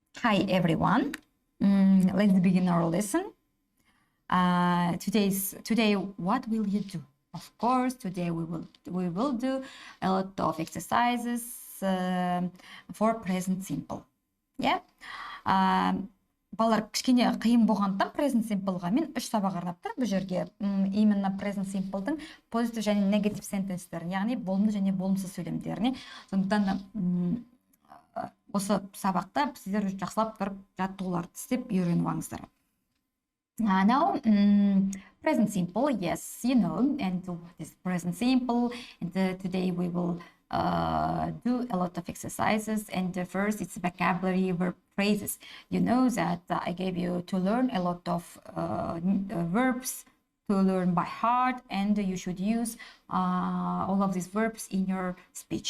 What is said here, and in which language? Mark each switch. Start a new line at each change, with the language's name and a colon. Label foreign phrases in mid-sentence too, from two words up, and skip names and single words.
English: Hi everyone. Let's begin our lesson. Today, what will you do? Of course, today we will do a lot of exercises for present simple. Yeah.
Kazakh: Балалар кішкене қиын болғандықтан
English: present simple-ға
Kazakh: мен 3 сабақ арнап тұрмын бұл жерге. Именно
English: present simple-дың positive
Kazakh: және
English: negative sentence-терін,
Kazakh: яғни болымды және болымсыз сөйлемдеріне. Сондықтан осы сабақта сіздер жақсылап тұрып жаттығуларды істеп үйреніп алыңыздар.
English: Now, present simple, yes, you know, and this present simple, and today we will do a lot of exercises, and first it's vocabulary verb phrases. You know that I gave you to learn a lot of verbs to learn by heart, and you should use all of these verbs in your speech.